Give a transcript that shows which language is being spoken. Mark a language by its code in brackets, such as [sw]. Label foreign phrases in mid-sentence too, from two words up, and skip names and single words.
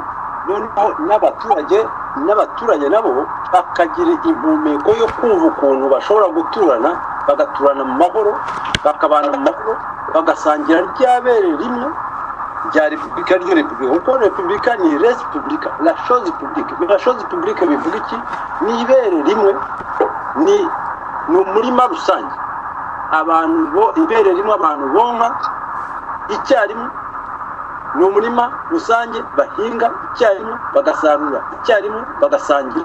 [rw] noneho n'abaturage nabo bakagira impumeko yo kumva ukuntu bashobora guturana, bagaturana mu mahoro, bakabana mu mahoro, bagasangira ryabere rimwe rya repubulika ryo repubulika. kuko repubulika ni [la] res publica, [fr] la chose publique. la chose publique [rw] bivuga iki? ni ibere rimwe, ni umurima rusange, ibere rimwe abantu bonka icyarimwe, ni umurima rusange bahinga icyarimwe, bagasarura icyarimwe, bagasangira.